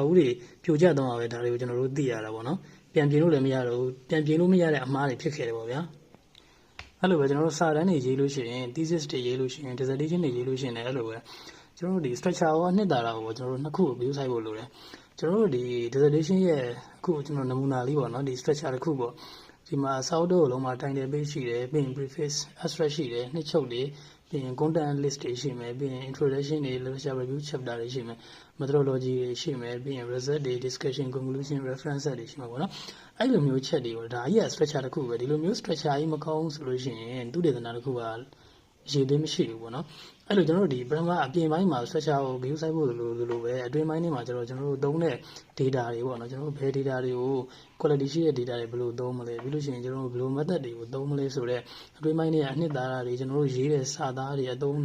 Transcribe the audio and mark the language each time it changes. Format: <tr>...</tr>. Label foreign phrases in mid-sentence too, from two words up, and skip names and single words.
<my>အုပ်တွေပြိုကျသွားမှာပဲဒါတွေကိုကျွန်တော်တို့သိရတာပေါ့နော်ပြန်ပြင်လို့လည်းမရတော့ဘူးပြန်ပြင်လို့မရတဲ့အမှားတွေဖြစ်ခဲ့တယ်ပေါ့ဗျာအဲ့လိုပဲကျွန်တော်တို့စာတမ်းတွေရေးလို့ရှိရင် thesis တွေရေးလို့ရှိရင် dissertation တွေရေးလို့ရှိရင်လည်းအဲ့လိုပဲကျွန်တော်တို့ဒီ structure ရောနှစ်သာရကိုကျွန်တော်တို့နှစ်ခုကို view ဆိုင်ဖို့လိုတယ်ကျွန်တော်တို့ဒီ dissertation ရဲ့အခုကျွန်တော်နမူနာလေးပေါ့နော်ဒီ structure တစ်ခုပေါ့ဒီမှာစာအုပ်တစ်အုပ်လုံးမှာ</my> <en>title page</en> <my>ရှိတယ်ပြီးရင်</my> <en>preface abstract</en> <my>ရှိတယ်နှစ် ချုပ်တွေပြီးရင်</my> <en>content list</en> <my>တွေရှိမယ်ပြီးရင် introduction တွေ</my> <en>literature review chapter</en> <my>တွေရှိမယ် methodology တွေရှိမယ်ပြီးရင် result တွေ</my> <en>discussion conclusion reference</en> <my>တွေရှိ မှာပေါ့နော်အဲ့လိုမျိုးချက်တွေကိုဒါကြီးက structure တစ်ခုပဲဒီလိုမျိုး structure ကြီးမကောင်းဆိုလို့ရှိရင်သူတေသနာတစ်ခုကရေသွင်းမရှိဘူးပေါ့နော်အဲ့လိုကျွန်တော်တို့ဒီပထမအပြင်ပိုင်းမှာ structure ကို view ဆိုင်ဖို့လိုပဲအတွင်းပိုင်းထဲမှာကျွန်တော်တို့သုံးတဲ့ data တွေပေါ့နော်ကျွန်တော်တို့ဘယ် data တွေကို quality ရှိတဲ့ data တွေဘယ်လိုသုံးမလဲပြီးလို့ရှိရင်ကျွန်တော်တို့ဘယ်လို method တွေကိုသုံးမလဲဆိုတော့အတွင်းပိုင်းတွေကအနှစ်သာရတွေကျွန်တော်တို့ရေးတဲ့စာသားတွေအသုံးအနှု</my>